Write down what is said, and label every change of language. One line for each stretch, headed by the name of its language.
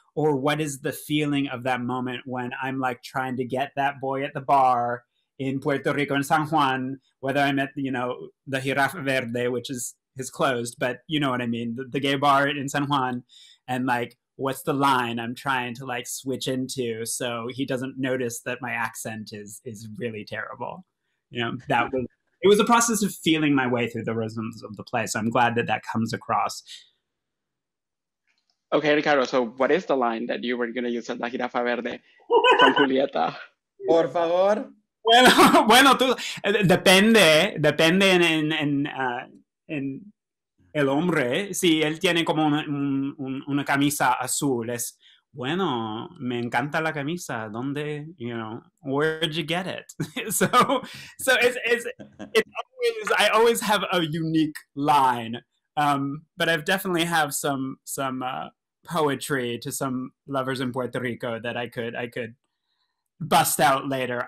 English: Or what is the feeling of that moment when I'm like trying to get that boy at the bar in Puerto Rico and San Juan, whether I'm at, you know, the Jirafa Verde, which is closed, but you know what I mean, the gay bar in San Juan, and like, what's the line I'm trying to like switch into so he doesn't notice that my accent is really terrible. You know, it was a process of feeling my way through the rhythms of the play. So I'm glad that comes across. Okay, Ricardo, so what is the line that you were going to use at La Jirafa Verde from Julieta?
Spanish: Por favor. Bueno, depende en el hombre. Si él tiene como una camisa azul, es, bueno, me encanta la camisa. ¿Dónde,
English: you know, where'd you get it? so it's always, I always have a unique line. But I've definitely have some poetry to some lovers in Puerto Rico that I could bust out later.